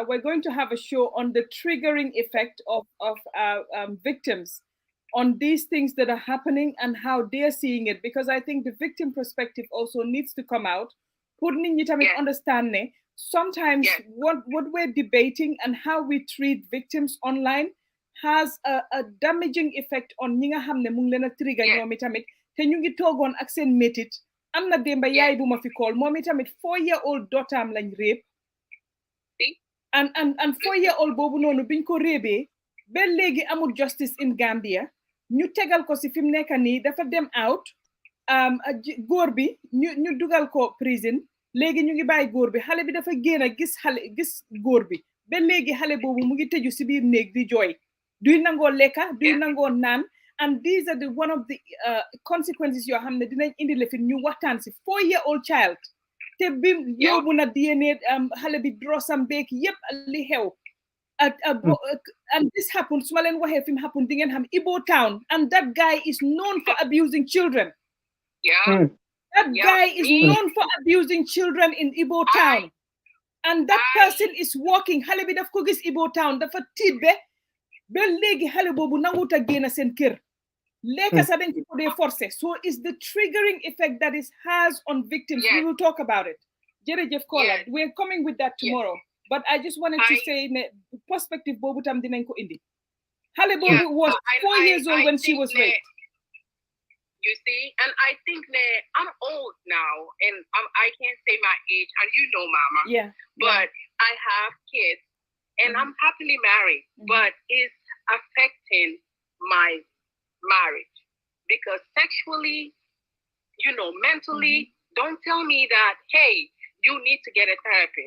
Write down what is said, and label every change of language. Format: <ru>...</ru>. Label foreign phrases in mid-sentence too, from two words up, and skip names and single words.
<en>We're going to have a show on the triggering effect of victims on these things that are happening and how they're seeing it, because I think the victim perspective also needs to come out. Understand sometimes what we're debating and how we treat victims online has a damaging effect on</en> <wo>ñi nga xamne mu ngi leena trigger ñoom itamit te ñu ngi togon ak seen métit am na démba yaay bu ma fi call moom itamit</wo> <en>4-year-old daughter</en> <wo>am lañ rape</wo> <en>and 4-year-old</en> <wo>boobu noonu biñ ko réebee ba léegi amul</wo> <en>justice in Gambia</en> <wo>ñu tegal ko si fi mu nekk nii dafa dem out góor bi ñu dugal ko prison léegi ñu ngi bàyyi góor bi xale bi dafa génn gis góor bi ba léegi xale boobu mu ngi tëju si biir néeg di jooy duy nangoo lekka duy nangoo naan</wo> <en>and these are the one of the consequences</en> <wo>yoo xam ne dinañ indi le fi ñu waxtaan si</wo> <en>4-year-old child</en> <wo>te bi yóbbu na DNA xale bi drosam beek yépp li xew</wo> <en>and this happened</en> <wo>su ma leen waxee fi mu happen di ngeen xam Ibo Town</wo> <en>and that guy is known for abusing children. That guy is known for abusing children in Ibo Town. And that person is walking.</en> <wo>Xale bi daf ko gis Ibo Town dafa tiit ba léegi xale boobu nangut a génn seen kër. Lekka sa dañ ko dee forcé.</wo> <en>So it's the triggering effect that it has on victims. We will talk about it. Jërëjëf Kola. We're coming with that tomorrow. But I just wanted to say</en> <wo>ne perspective boobu tam dinañ ko indi.</wo> <en>Xale boobu was 4 years old when she was raped. You see, and I think that I'm old now, and I can't say my age, and you know, Mama. Yeah. But I have kids, and I'm happily married, but it's affecting my marriage because sexually, you know, mentally, don't tell me that, hey, you need to get a therapist.</en>